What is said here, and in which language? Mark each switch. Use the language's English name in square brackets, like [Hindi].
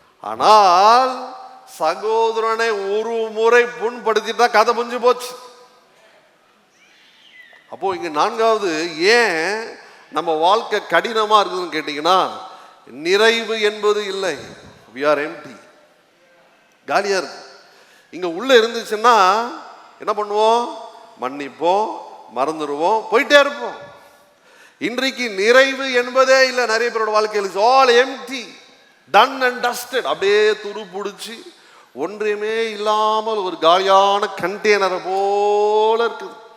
[Tamil] ஆனால் சகோதரனை ஒரு முறை புண்படுத்திட்டா கதை முடிஞ்சு போச்சு. அப்போ இங்க நான்காவது, ஏன் நம்ம வாழ்க்கை கடினமா இருக்குதுன்னு கேட்டீங்கன்னா, நிறைவு என்பது இல்லை. [English] we are empty, [Tamil] காலியா இருக்கு. இங்க உள்ள இருந்துச்சுன்னா என்ன பண்ணுவோம்? மன்னிப்போம், மறந்துடுவோம், போயிட்டே இருப்போம். இன்றைக்கு நிறைவு என்பதே இல்லை. நிறைய பேரோட வாழ்க்கையில் [English] Is all empty, done and dusted. [Tamil] அப்படியே துரு பிடிச்சி ஒன்றையுமே இல்லாமல் ஒரு காலியான கண்டெய்னரை போல இருக்குது.